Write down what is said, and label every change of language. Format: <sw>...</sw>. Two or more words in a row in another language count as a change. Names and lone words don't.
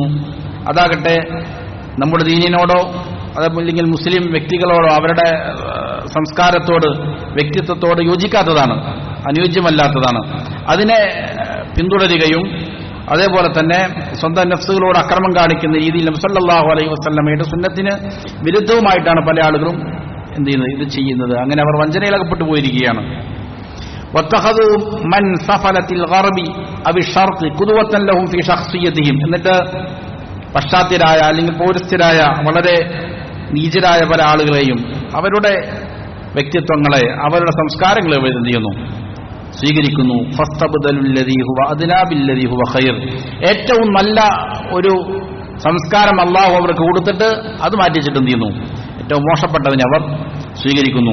<ml>അതാകട്ടെ നമ്മുടെ ദീനിനോടോ അതല്ലെങ്കിൽ മുസ്ലിം വ്യക്തികളോടോ അവരുടെ സംസ്കാരത്തോട് വ്യക്തിത്വത്തോട് യോജിക്കാത്തതാണ്, അനുയോജ്യമല്ലാത്തതാണ്. അതിനെ പിന്തുടരുകയും അതേപോലെ തന്നെ സ്വന്തം നഫ്സുകളോട് അക്രമം കാണിക്കുന്ന രീതിയിൽ നബി</ml> <ar>صلى الله عليه وسلم</ar> <ml>സുന്നത്തിന് വിരുദ്ധവുമായിട്ടാണ് പല ആളുകളും എന്ത് ചെയ്യുന്നത്, ഇത് ചെയ്യുന്നത്. അങ്ങനെ അവർ വഞ്ചനയിലകപ്പെട്ടു പോയിരിക്കുകയാണ്.</ml> <ar>واتخذوا من سفلة الغرب أو الشرق قدوة لهم في شخصيتهم,</ar> <ml>എന്നിട്ട് പശ്ചാത്യരായ അല്ലെങ്കിൽ പൗരസ്ത്യരായ വളരെ നീചരായ പല ആളുകളെയും അവരുടെ വ്യക്തിത്വങ്ങളെ അവരുടെ സംസ്കാരങ്ങളെ എന്ത് ചെയ്യുന്നു, സ്വീകരിക്കുന്നു.</ml> <ar>فاستبدلوا الذي هو أدنى بالذي هو خير,</ar> <ml>ഏറ്റവും നല്ല ഒരു സംസ്കാരം അല്ലാഹു അവർക്ക് കൊടുത്തിട്ട് അത് മാറ്റിച്ചിട്ട് എന്ത് ചെയ്യുന്നു, ഏറ്റവും മോശപ്പെട്ടതിനെ അവർ സ്വീകരിക്കുന്നു.</ml>